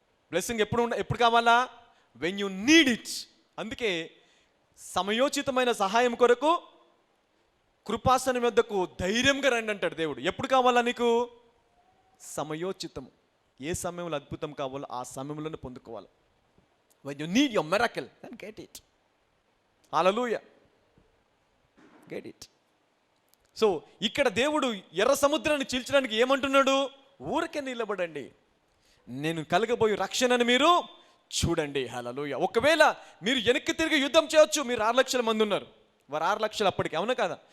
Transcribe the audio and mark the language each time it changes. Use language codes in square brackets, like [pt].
[te] Blessing ఎప్పుడు కావాలా? [en] When you need it. [te] అందుకే సమయోచితమైన సహాయం కొరకు కృపాసనం వద్దకు ధైర్యంగా రండి అంటాడు దేవుడు. ఎప్పుడు కావాలా నీకు? సమయోచితం. ఏ సమయంలో అద్భుతం కావాలో ఆ సమయంలోనే పొందుకోవాలి. [en] when you need your miracle, then get it. Hallelujah. Get it. [te] So ఇక్కడ దేవుడు ఎర్ర సముద్రాన్ని చీల్చడానికి ఏమంటున్నాడు? ఊరికే నిలబడండి, నేను కలగబోయే రక్షణను మీరు చూడండి. హల్లెలూయా. ఒకవేళ మీరు వెనక్కి తిరిగి యుద్ధం చేయొచ్చు. మీరు 6 లక్షల మంది ఉన్నారు, వారు 6 లక్షలు అప్పటికి, అవునా కదా?